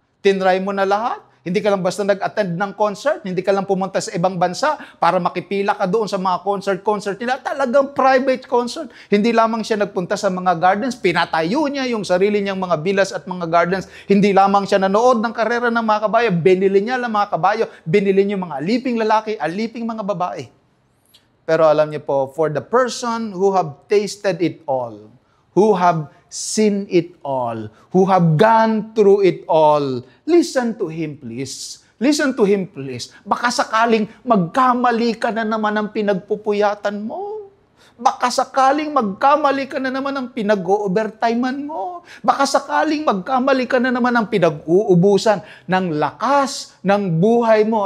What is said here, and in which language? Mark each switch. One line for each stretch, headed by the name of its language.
Filipino: Tinry mo na lahat. Hindi ka lang basta nag-attend ng concert, hindi ka lang pumunta sa ibang bansa para makipila ka doon sa mga concert nila. Talagang private concert. Hindi lamang siya nagpunta sa mga gardens, pinatayo niya yung sarili niyang mga villas at mga gardens. Hindi lamang siya nanood ng karera ng mga kabayo, binili niya lang mga kabayo, binili niya mga aliping lalaki, aliping mga babae. Pero alam niyo po,
English: for the person who have tasted it all, who have seen it all, who have gone through it all, listen to him please. Listen to him please.
Filipino: Baka sakaling magkamali ka na naman ng pinagpupuyatan mo. Baka sakaling magkamali ka na naman ng pinag-overtimean mo. Baka sakaling magkamali ka na naman ng pinag-uubusan ng lakas ng buhay mo.